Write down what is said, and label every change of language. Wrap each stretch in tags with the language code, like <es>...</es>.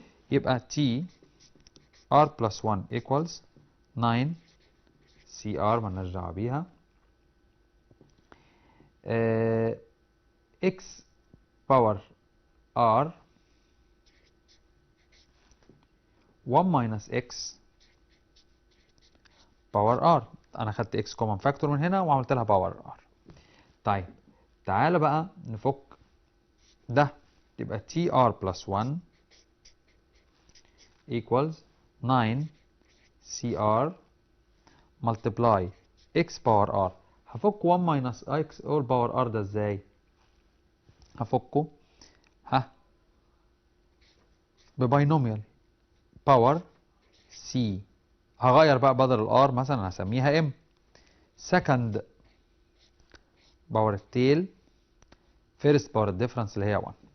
<en>يبقى t r plus 1 equals 9 cr</en> <ar>مالناش دعوة بيها</ar> <en>x power r 1 minus x power r.</en> <ar>انا خدت x common factor من هنا وعملت لها power r. طيب تعالى بقى نفك ده، يبقى</ar> <en>tr plus 1 equals 9 cr multiply x power r.</en> <ar>هفك 1 minus x all power r ده ازاي؟ هفكه بباينوميال باور c. هغير بقى بدل الار مثلا هسميها m. second باور التيل first باور الديفرنس اللي هي 1.</ar>